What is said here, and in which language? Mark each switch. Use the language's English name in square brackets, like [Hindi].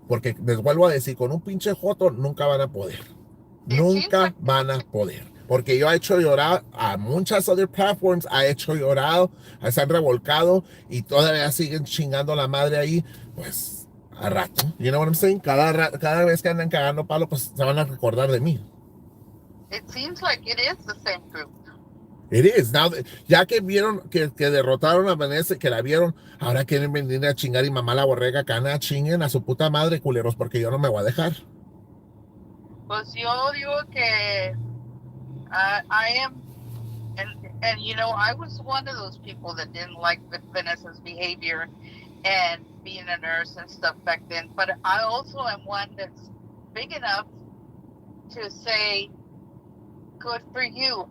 [Spanish] Porque les vuelvo a decir, con un pinche joto nunca van a poder. Nunca van a poder. Porque yo he hecho llorar a muchas [English] other platforms, [Spanish] ha hecho llorar, se han revolcado y todavía siguen chingando la madre ahí, pues a rato. [English] You know what I'm saying? [Spanish] Cada vez que andan cagando palo, pues se van a recordar de mí. [English] It seems like it is the same group. It is. [Spanish] Now, ya que vieron que derrotaron a Vanessa, que la vieron, ahora quieren venir a chingar y mamá la borrega cana, chinguen a su puta madre, culeros, porque yo no me voy a dejar. Pues yo digo que [English] I am, and I was one of those people that didn't like Vanessa's behavior, and being a nurse and stuff back then. But I also am one that's big enough to say, good for you.